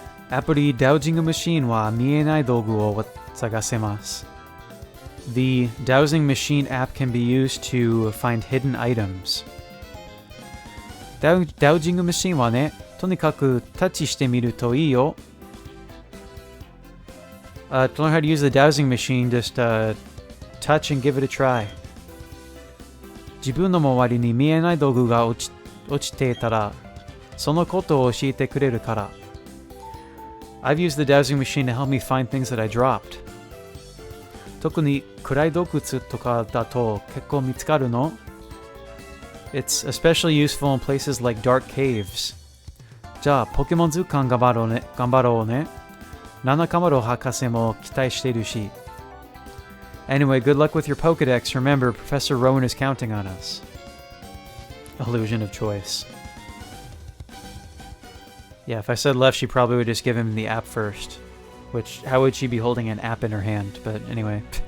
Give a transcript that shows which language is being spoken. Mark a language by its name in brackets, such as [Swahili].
[Japanese] アプリ Dowjing Machine は見えない道具を探せます。 [English] The dowsing machine app can be used to find hidden items. [Japanese] Dowsing machine はね、とにかくタッチしてみるといいよ。 [English] To learn how to use the dowsing machine, just touch and give it a try. [Japanese] 自分の周りに見えない道具が落ちていたら、そのことを教えてくれるから。 [English] I've used the dowsing machine to help me find things that I dropped. [Japanese] 特に暗い洞窟とかだと結構見つかるの? [English] It's especially useful in places like dark caves. [Japanese] じゃあ、ポケモン図鑑頑張ろうね。ナカマロ博士も期待してるし。 [English] Anyway, good luck with your Pokedex. Remember, Professor Rowan is counting on us. Illusion of choice. Yeah, if I said left, she probably would just give him the app first. Which, how would she be holding an app in her hand? But anyway.